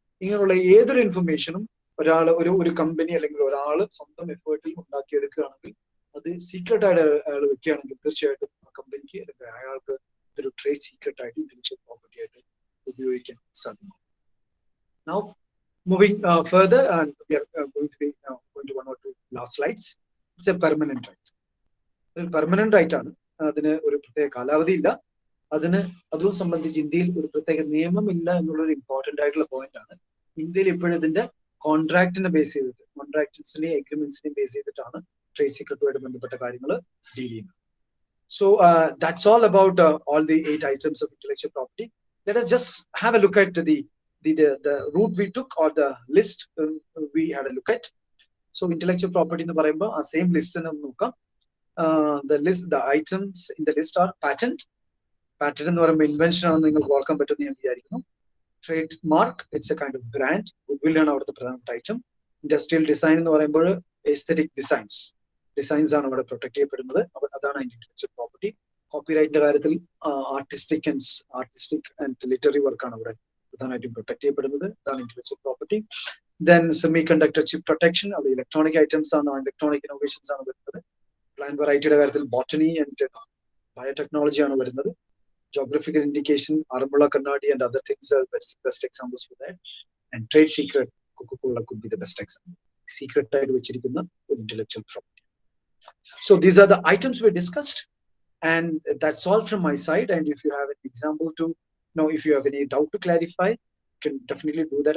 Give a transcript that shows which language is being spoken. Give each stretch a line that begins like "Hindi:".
Malayalam: ഇങ്ങനെയുള്ള ഏതൊരു ഇൻഫർമേഷനും ഒരു കമ്പനി അല്ലെങ്കിൽ ഒരാൾ സ്വന്തം എഫേർട്ടിൽ ഉണ്ടാക്കിയെടുക്കുകയാണെങ്കിൽ, അത് സീക്രട്ട് ആയിട്ട് അയാൾ വെക്കുകയാണെങ്കിൽ തീർച്ചയായിട്ടും ആ കമ്പനിക്ക് അല്ലെങ്കിൽ അയാൾക്ക് ഇതൊരു ട്രേഡ് സീക്രട്ട് ആയിട്ട് ഇന്റലക്ച്വൽ പ്രോപ്പർട്ടി ആയിട്ട് ഉപയോഗിക്കാൻ സാധ്യമാണ്.
English: Now, moving further, and we are going to one or two last slides. It's a permanent right.
Malayalam: ഒരു പെർമനന്റ് റൈറ്റ് ആണ്. അതിന് ഒരു പ്രത്യേക കാലാവധി ഇല്ല. അതും സംബന്ധിച്ച് ഇന്ത്യയിൽ ഒരു പ്രത്യേക നിയമമില്ല എന്നുള്ളൊരു ഇമ്പോർട്ടന്റ് ആയിട്ടുള്ള പോയിന്റ് ആണ്. ഇന്ത്യയിൽ ഇപ്പോഴും ഇതിന്റെ കോൺട്രാക്ടിനെ ബേസ് ചെയ്തിട്ട്, കോൺട്രാക്ട്സിനെയും എഗ്രിമെന്റ്സിനെയും ബേസ് ചെയ്തിട്ടാണ് ട്രേഡ് സീക്രട്ടുമായിട്ട് ബന്ധപ്പെട്ട കാര്യങ്ങൾ ഡീൽ ചെയ്യുന്നത്.
English: So that's all about all the 8 items of intellectual property. Let us just have a look at the route we took or the list we had a look at.
Malayalam: So intellectual property എന്ന് പറയുമ്പോൾ ആ same list ഒന്ന് നോക്കാം.
English: The items in the list are patent.
Malayalam: Patent എന്ന് പറയുമ്പോൾ invention ആണെന്ന് നിങ്ങൾക്ക് ഓർക്കാൻ പറ്റുമെന്ന് ഞാൻ വിചാരിക്കുന്നു.
English: Trademark, it's a kind of brand.
Malayalam: Goodwill ആണ് അവിടുത്തെ പ്രധാനപ്പെട്ട ഐറ്റം. ഇൻഡസ്ട്രിയൽ ഡിസൈൻ എന്ന് പറയുമ്പോൾ എസ്തെറ്റിക് ഡിസൈൻസ് ആണ് അവിടെ പ്രൊട്ടക്ട് ചെയ്യപ്പെടുന്നത്. അതാണ് അതിന്റെ ഇന്റലക്ച്വൽ പ്രോപ്പർട്ടി. കോപ്പിറൈറ്റിന്റെ കാര്യത്തിൽ ആർട്ടിസ്റ്റിക് ആൻഡ് ലിറ്റററി വർക്കാണ് അവിടെ പ്രധാനമായിട്ടും പ്രൊട്ടക്ട് ചെയ്യപ്പെടുന്നത്. അതാണ് intellectual property.
English: Then semiconductor chip protection,
Malayalam: അവിടെ ഇലക്ട്രോണിക് ഐറ്റംസ് ആണ്, ഇലക്ട്രോണിക് ഇന്നോവേഷൻസ് ആണ് വരുന്നത്. പ്ലാന്റ് വെറൈറ്റിയുടെ കാര്യത്തിൽ ബോട്ടണി ആൻഡ് ബയോടെക്നോളജി ആണ് വരുന്നത്.
English: Geographical indication, Arambula Kannadi and other things are best examples for that. And trade secret, Coca-Cola could be the best example. Secret tied with intellectual property. So these are the items we discussed, and that's all from my side. And if you have an example to if you have any doubt to clarify, you can definitely do that.